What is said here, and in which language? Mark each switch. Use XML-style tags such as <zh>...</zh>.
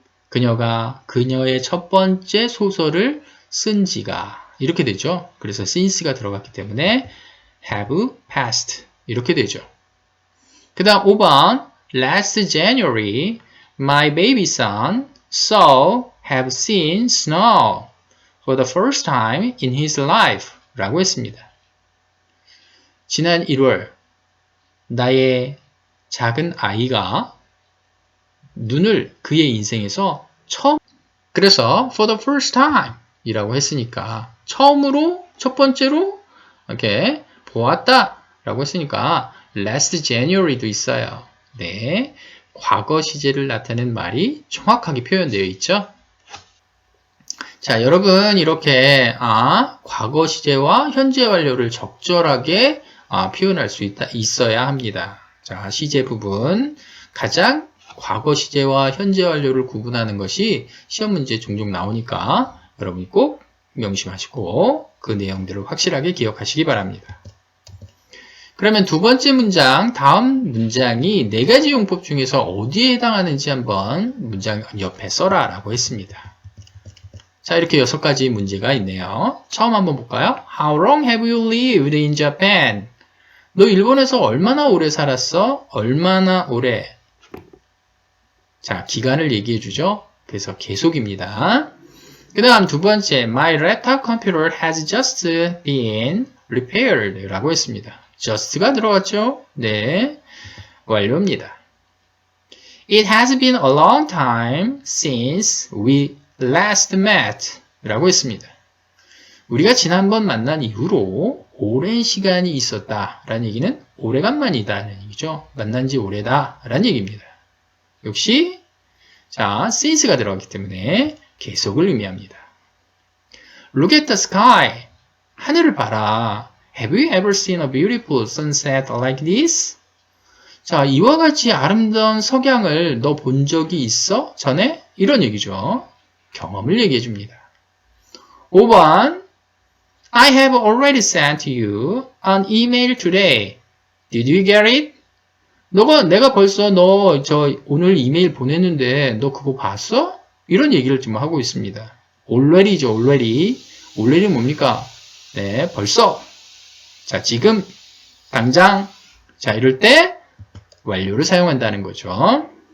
<ko>그녀가 그녀의 첫 번째 소설을 쓴 지가 이렇게 되죠. 그래서 since가 들어갔기 때문에 have passed 이렇게 되죠. 그 다음 5번</ko> <en>Last January my baby son saw have seen snow for the first time in his life</en> <ko>라고 했습니다. 지난 1월 나의 작은 아이가 눈을 그의 인생에서 처음 그래서</ko> <en>for the first time</en> <ko>이라고 했으니까 처음으로 첫 번째로 이렇게 보았다 라고 했으니까</ko> <en>last January</en> <ko>도 있어요. 네, 과거 시제를 나타내는 말이 정확하게 표현되어 있죠. 자, 여러분 이렇게 과거 시제와 현재 완료를 적절하게 표현할 수 있어야 합니다. 자, 시제 부분 가장 과거 시제와 현재 완료를 구분하는 것이 시험 문제에 종종 나오니까 여러분이 꼭 명심하시고 그 내용들을 확실하게 기억하시기 바랍니다. 그러면 두 번째 문장, 다음 문장이 네 가지 용법 중에서 어디에 해당하는지 한번 문장 옆에 써라 라고 했습니다. 자, 이렇게 6가지 문제가 있네요. 처음 한번 볼까요?</ko> <en>How long have you lived in Japan?</en> <ko>너 일본에서 얼마나 오래 살았어? 얼마나 오래? 자, 기간을 얘기해 주죠. 그래서 계속입니다. 그 다음 두 번째,</ko> <en>My laptop computer has just been repaired</en> <ko>라고 했습니다. just가 들어갔죠? 네, 완료입니다.</ko> <en>It has been a long time since we last met</en> <ko>라고 했습니다. 우리가 지난번 만난 이후로 오랜 시간이 있었다 라는 얘기는 오래간만이다 라는 얘기죠. 만난 지 오래다 라는 얘기입니다. 역시 자, since가 들어갔기 때문에 계속을 의미합니다.</ko> <en>Look at the sky.</en> <ko>하늘을 봐라.</ko> <en>Have you ever seen a beautiful sunset like this?</en> <ko>자, 이와 같이 아름다운 석양을 너 본 적이 있어? 전에? 이런 얘기죠. 경험을 얘기해 줍니다.</ko> <en>5번 I have already sent you an email today. Did you get it?</en> <ko>내가 벌써 오늘 이메일 보냈는데 너 그거 봤어? 이런 얘기를 지금 하고 있습니다. already죠, already. already 뭡니까? 네, 벌써. 자, 지금, 당장. 자, 이럴 때 완료를 사용한다는 거죠.</ko>